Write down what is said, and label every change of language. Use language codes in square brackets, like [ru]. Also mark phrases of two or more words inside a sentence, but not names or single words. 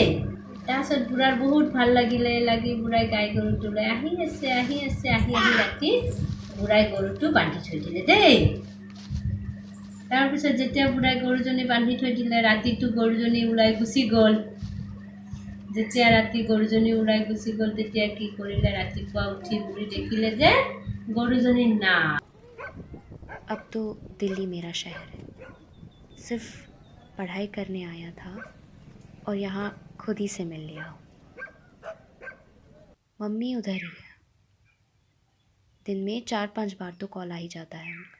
[as] তাৰপিছত বুঢ়াৰ বহুত ভাল লাগিলে, বুঢ়াই গাই গৰুটো লৈ আহি ৰাতি বুঢ়াই গৰুটো বান্ধি থৈ দিলে দেই। তাৰপিছত যেতিয়া বুঢ়াই গৰুজনী বান্ধি থৈ দিলে, ৰাতিটো গৰুজনী ওলাই গুচি গ'ল। যেতিয়া ৰাতি গৰুজনী ওলাই গুচি গ'ল, তেতিয়া কি কৰিলে, ৰাতিপুৱা উঠি বুঢ়ী দেখিলে যে গৰুজনী নাই। [hi] अब तो दिल्ली मेरा शहर है, सिर्फ पढ़ाई करने आया था और यहाँ खुद ही से मिल लिया हूँ। मम्मी उधर ही है, दिन में 4-5 बार तो कॉल आ ही जाता है उनका।